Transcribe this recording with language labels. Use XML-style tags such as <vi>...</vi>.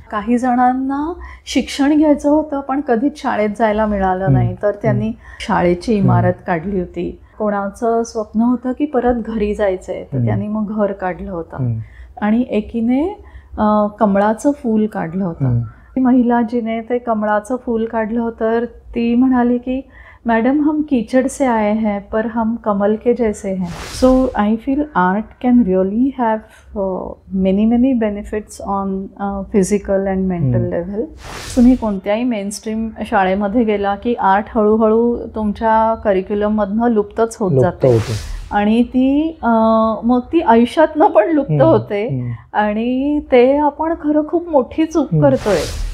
<mr>काही जणांना शिक्षण घ्यायचं होतं पण कधीच शाळेत जायला मिळालं नाही, तर त्यांनी शाळेची इमारत काढली होती. कोणाचं स्वप्न होतं की परत घरी जायचंय, तर त्यांनी मग घर काढलं होतं. आणि एकीने कमळाचं फूल काढलं होतं. महिला जिने ते कमळाचं फूल काढलं होतं ती म्हणाली की</mr> <hi>मैडम हम कीचड़ से आए हैं पर हम कमल के जैसे हैं.</hi> <en>So I feel art can really have many benefits on physical and mental level.</en> <mr>तुम्ही कोणत्याही मेनस्ट्रीम शाळेमध्ये गेला की आर्ट हळूहळू तुमच्या करिक्युलममधनं लुप्तच होत जाते आणि ती मग ती आयुष्यातनं पण लुप्त होते आणि ते आपण खरं खूप मोठी चूक करतोय.</mr>